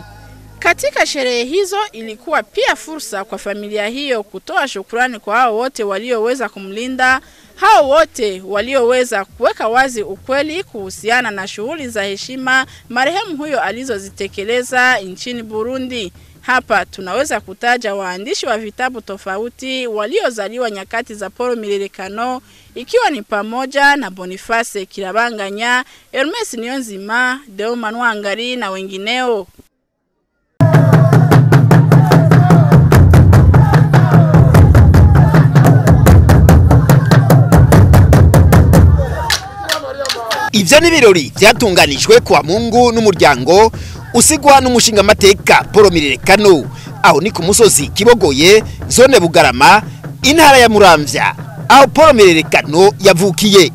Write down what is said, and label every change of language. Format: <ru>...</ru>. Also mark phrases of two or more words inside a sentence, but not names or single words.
<sw>Katika sherehe hizo ilikuwa pia fursa kwa familia hiyo kutoa shukrani kwa hao wote walioweza kumlinda, hao wote walioweza kuweka wazi ukweli kuhusiana na shughuli za heshima marehemu huyo alizozitekeleza nchini Burundi. Hapa tunaweza kutaja waandishi wa vitabu tofauti waliozaliwa nyakati za Paul Milerekano, ikiwa ni pamoja na Boniface Kirabanganya, Hermes Niyonzima, Deo Manwangari na wengineo.</sw> <rn>Ivyo ni birori vyatunganijwe kwa Mungu n'umuryango usigwa n'umushinga mateka Paul Milerekano, aho ni ku musozi Kibogoye, zone Bugarama, intara ya Muramvya, aho Paul Milerekano yavukiye.</rn>